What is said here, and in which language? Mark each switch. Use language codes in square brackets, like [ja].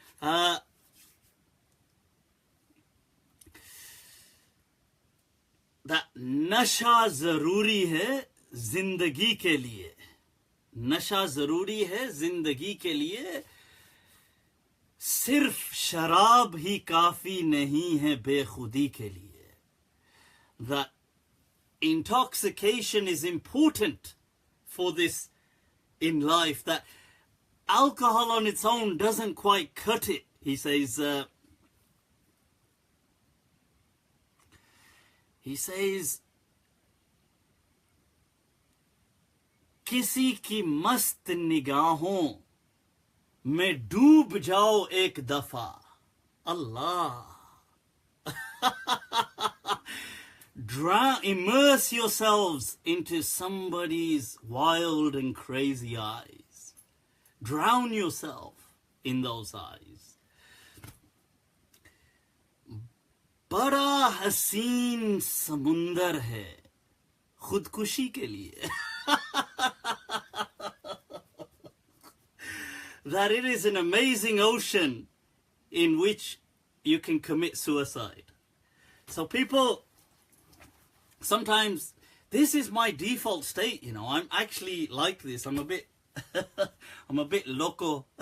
[hi] That नशा जरूरी है जिंदगी के लिए, नशा जरूरी है जिंदगी के लिए, सिर्फ शराब ही काफी नहीं है बेखुदी के लिए. [en] That intoxication is important for this in life, that alcohol on its own doesn't quite cut it. He says, [hi] किसी की मस्त निगाहों में डूब जाओ एक दफा. Allah. [en] Immerse yourselves into somebody's wild and crazy eyes. Drown yourself in those eyes. [hi] बड़ा हसीन समुंदर है खुदकुशी के लिए. [en] That it is an amazing ocean in which you can commit suicide. So people, sometimes this is my default state, you know. I'm actually like this. I'm a bit I'm a bit loco.